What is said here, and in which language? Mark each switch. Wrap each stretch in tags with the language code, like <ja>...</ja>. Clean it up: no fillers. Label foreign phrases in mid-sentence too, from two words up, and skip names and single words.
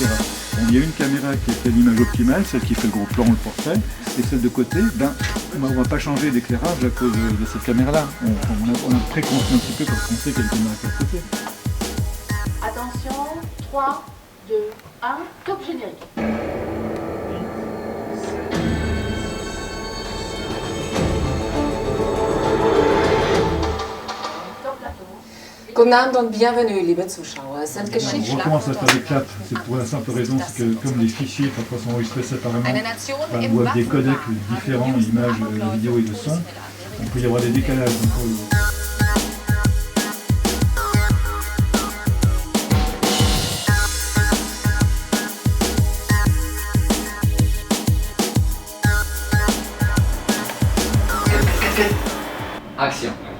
<fr>Bon, il y a une caméra qui fait l'image optimale, celle qui fait le gros plan ou le portrait, et celle de côté, on ne va pas changer d'éclairage à cause de cette caméra-là. On a préconçu un petit peu parce qu'on sait quelle caméra qu'elle côté. Attention, 3, 2, 1, top générique.</fr> <de>Guten Abend und bienvenue, liebe Zuschauer. Sind</de> <fr>On</fr> <de>Geschichtsschlacht</de> <fr>recommence à faire des claps, c'est pour la simple raison que comme les fichiers parfois sont enregistrés séparément, ou avec des codecs différents, images, vidéo et de son, on peut y avoir des décalages. Action.</fr>